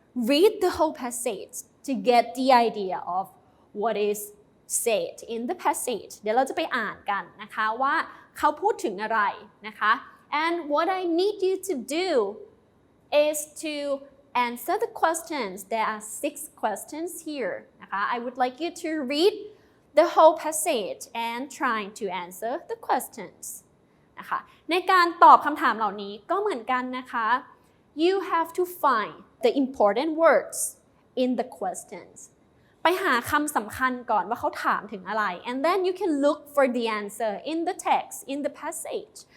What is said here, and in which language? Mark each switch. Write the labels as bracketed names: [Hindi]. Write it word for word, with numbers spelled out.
[English] read the whole passage to get the idea of what is said in the passage [Thai] เดี๋ยวเราจะไปอ่านกันนะคะว่าเขาพูดถึงอะไรนะคะ [English] and what I need you to do is to answer the questions. There are six questions here. I would like you to read the whole passage and trying to answer the questions. [Thai] นะคะในการตอบคำถามเหล่านี้ก็เหมือนกันนะคะ [English] You have to find the important words in the questions. [Thai] ไปหาคำสำคัญก่อนว่าเขาถามถึงอะไร [English] and then you can look for the answer in the text, in the passage.